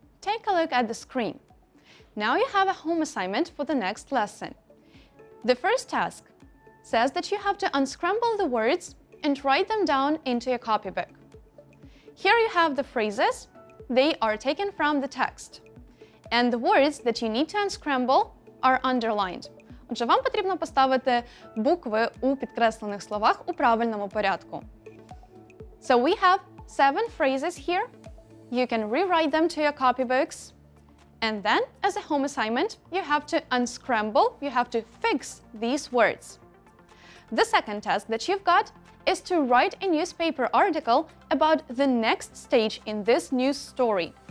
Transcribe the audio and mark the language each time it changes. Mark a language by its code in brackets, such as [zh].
[en] Take a look at the screen. Now you have a home assignment for the next lesson. The first task says that you have to unscramble the words and write them down into a copybook. Here you have the phrases. They are taken from the text. And the words that you need to unscramble are underlined. [uk] Отже, вам потрібно поставити букви у підкреслених словах у правильному порядку. [en] So we have 7 phrases here. You can rewrite them to your copybooks. And then, as a home assignment, you have to unscramble, you have to fix these words. The second task that you've got is to write a newspaper article about the next stage in this news story.